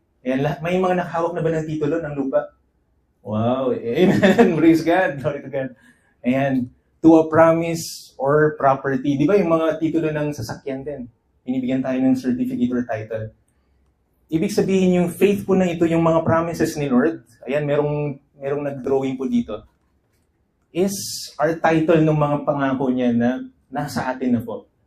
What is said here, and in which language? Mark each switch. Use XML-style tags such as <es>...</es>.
<tl>Ayan, may mga nakahawak na ba ng titulo ng lupa?</tl> <en>Wow, amen, praise God, glory to God. Ayan, to a promise or property.</en> <tl>Di ba yung mga titulo ng sasakyan din? Binibigyan tayo ng</tl> <en>certificate or title.</en> <tl>Ibig sabihin yung faith po na ito, yung mga promises ni Lord, ayan, merong nag-drawing po dito, is our title ng mga pangako niya na nasa atin na po.</tl>